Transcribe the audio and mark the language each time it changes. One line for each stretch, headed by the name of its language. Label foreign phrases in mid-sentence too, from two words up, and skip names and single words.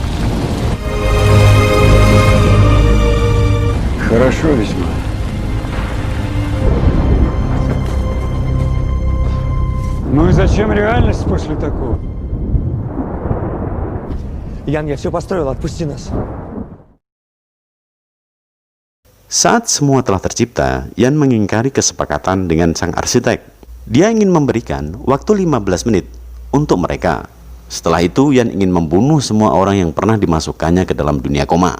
Russian: Хорошо весьма. Ну и зачем реальность после такого? Ян, я все построил, отпусти нас.
Indonesian: Saat semua telah tercipta, Ian mengingkari kesepakatan dengan sang arsitek. Dia ingin memberikan waktu 15 menit untuk mereka. Setelah itu, Ian ingin membunuh semua orang yang pernah dimasukkannya ke dalam dunia koma.